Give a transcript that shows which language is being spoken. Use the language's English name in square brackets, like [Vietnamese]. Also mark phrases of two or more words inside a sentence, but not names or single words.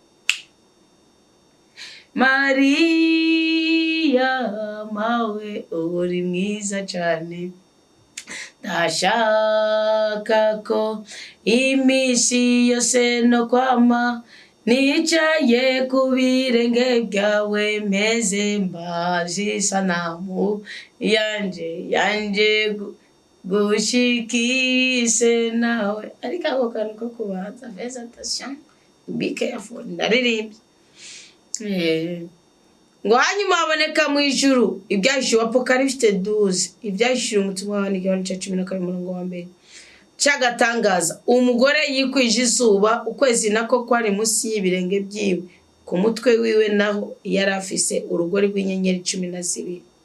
[Rundi] Mariya mawe uri mwiza cyane, ndashaka ko imisi yose no kwama nicaye ku birenge byawe meze mbaje sanamu yanje gushikise nawe. Ariko ako kantu ko kubanza [French] fais attention, [English] be careful, [Rundi] ndaririmbye. Ngo hanyuma haboneka mu ijuru Ibyahishura Apocalypse 12, Ibyahishura umutumwa w'abandi igabane ca 12 cyagatangaza, umugore yikwije izuba, ukwezi nako kwari musi y'ibirenge byiwe, ku mutwe wiwe naho yari afise urugori rw'inyenyeri 12.